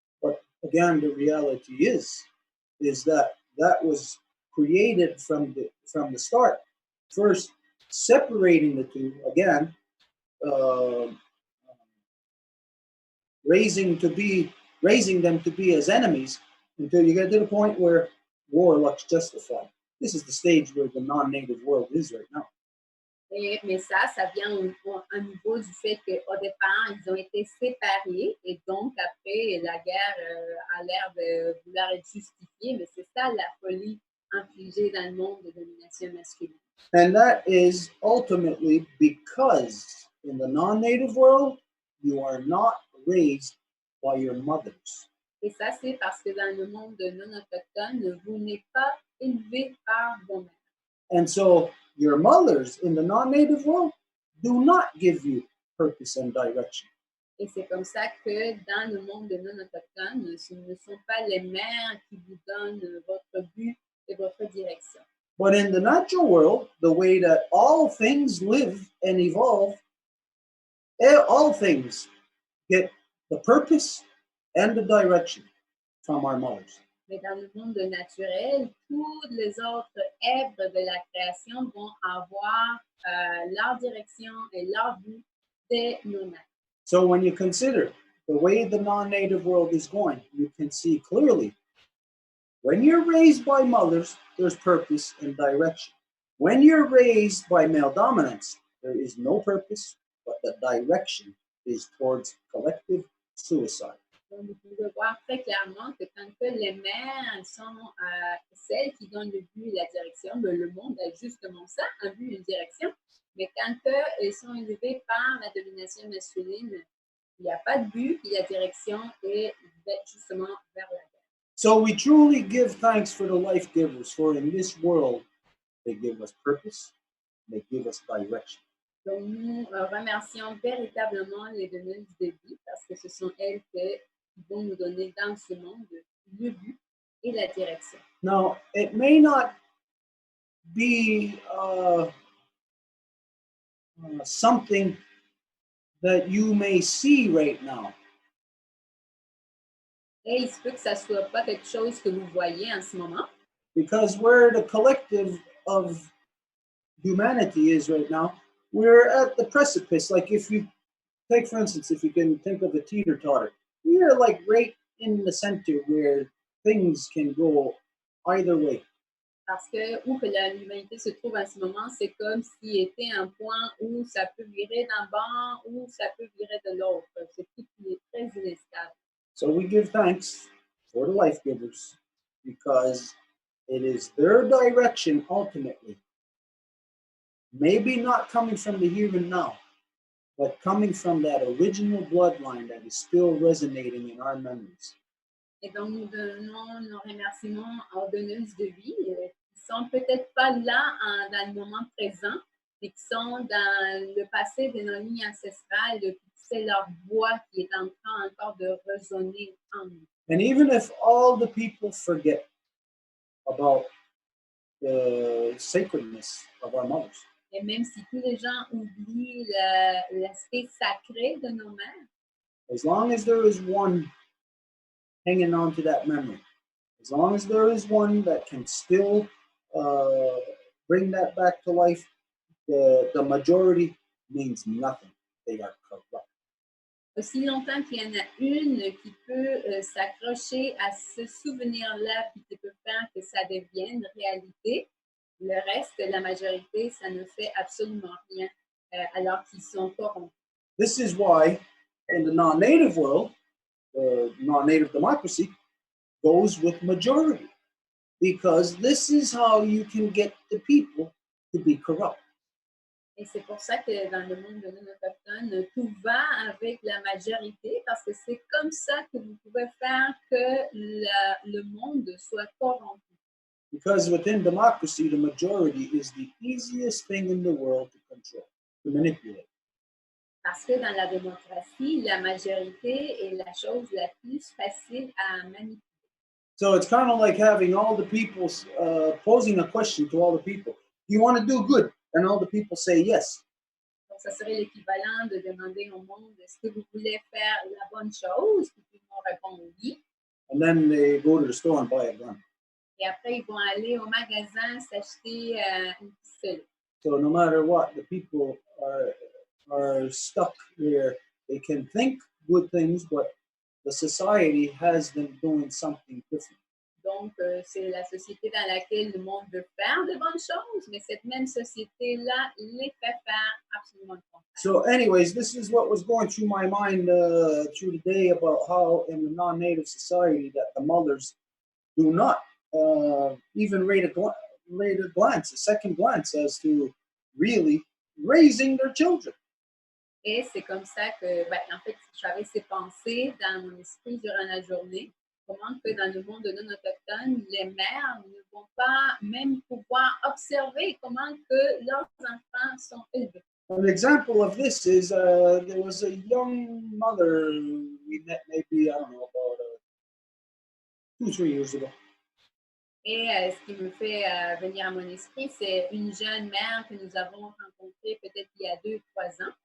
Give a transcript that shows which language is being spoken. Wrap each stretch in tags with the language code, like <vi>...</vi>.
<en>But again, the reality is that was created from the start. First, separating the two again, raising them to be as enemies until you get to the point where war looks justified. This is the stage where the non-native world is right now.</en> <fr>Mais ça vient au niveau du fait qu'au départ, ils ont été séparés et donc après, la guerre a l'air de vouloir être justifiée, mais c'est ça la folie infligée dans le monde de domination masculine.</fr> <en>And that is ultimately because in the non-native world, you are not raised by your mothers.</en> <fr>Et ça, c'est parce que dans le monde non autochtone, vous n'êtes pas élevé par vos mères.</fr> <en>And so your mothers in the non-native world do not give you purpose and direction.</en> <fr>Et c'est comme ça que dans le monde non autochtone, ce ne sont pas les mères qui vous donnent votre but et votre direction.</fr> <en>But in the natural world, the way that all things live and evolve, all things get the purpose and the direction from our mothers.</en> <fr>Mais dans le monde naturel, toutes les autres êtres de la création vont avoir leur direction et leur but de nos mères.</fr> <en>So when you consider the way the non-native world is going, you can see clearly when you're raised by mothers, there's purpose and direction. When you're raised by male dominance, there is no purpose, but the direction is towards collective suicide.</en> <fr>Donc, vous pouvez voir très clairement que quand que les mères sont celles qui donnent le but et la direction, ben, le monde a justement ça, un but et une direction. Mais quand elles sont élevées par la domination masculine, il n'y a pas de but, et la direction est justement vers la guerre.</fr> <en>So we truly give thanks for the life givers, for in this world, they give us purpose, they give us direction.</en> <fr>Donc, nous remercions véritablement les donneuses de vie parce que ce sont elles qui vont nous donner dans ce monde le but et la direction.</fr> <en>Now, it may not be something that you may see right now.</en> <fr>Et il se peut que ça soit pas quelque chose que vous voyez en ce moment.</fr> <en>Because where the collective of humanity is right now, we're at the precipice. Like if you take, for instance, if you can think of a teeter-totter, we're like right in the center where things can go either way.</en> <fr>Parce que où que l'humanité se trouve en ce moment, c'est comme s'il était un point où ça peut virer d'un bord ou ça peut virer de l'autre. C'est tout qui est très inestable.</fr> <en>So we give thanks for the life givers because it is their direction ultimately. Maybe not coming from the here and now, but coming from that original bloodline that is still resonating in our memories.</en> <fr>Et donc, nous donnons nos remerciements aux donneuses de vie qui ne sont peut-être pas là dans le moment présent, mais qui sont dans le passé de nos lignes ancestrales, puis c'est leur voix qui est en train encore de résonner en nous.</fr> <en>And even if all the people forget about the sacredness of our mothers,</en> <fr>Et même si tous les gens oublient l'aspect sacré de nos mères,</fr> <en>as long as there is one hanging on to that memory, as long as there is one that can still bring that back to life, the majority means nothing. They are corrupt.</en> <fr>aussi longtemps qu'il y en a une qui peut s'accrocher à ce souvenir-là puis qui peut faire que ça devienne réalité, le reste, la majorité, ça ne fait absolument rien alors qu'ils sont corrompus.</fr> <en>This is why in the non-native world, non-native democracy goes with majority, because this is how you can get the people to be corrupt.</en> <fr>Et c'est pour ça que dans le monde de non-autochtones, tout va avec la majorité, parce que c'est comme ça que vous pouvez faire que le monde soit corrompu.</fr> <en>Because within democracy, the majority is the easiest thing in the world to control, to manipulate.</en> <fr>Parce que dans la démocratie, la majorité est la chose la plus facile à manipuler.</fr> <en>So it's kind of like having all the people posing a question to all the people. Do you want to do good? And all the people say yes.</en> <fr>Donc, ça serait l'équivalent de demander au monde, est-ce que vous voulez faire la bonne chose? Puis tout le monde répond oui.</fr> <en>And then they go to the store and buy a gun.</en> <fr>Et après, ils vont aller au magasin s'acheter une pistolet.</fr> <en>So no matter what, the people are stuck where they can think good things, but the society has them doing something different.</en> <fr>Donc, c'est la société dans laquelle le monde veut faire de bonnes choses, mais cette même société-là les fait faire absolument le contraire.</fr> <en>So anyways, this is what was going through my mind through the day about how in the non-native society that the mothers do not even rate a glance, a second glance as to really raising their children.</en> <fr>Et c'est comme ça que, en fait, j'avais ces pensées dans mon esprit durant la journée. Comment que dans le monde non-autochtone, les mères ne vont pas même pouvoir observer comment que leurs enfants sont élevés.</fr> <en>An example of this is there was a young mother we met maybe, I don't know, about 2-3 years ago.</en> <fr>Et ce qui me fait venir à mon esprit, c'est une jeune mère que nous avons rencontrée peut-être il y a 2-3 ans.</fr>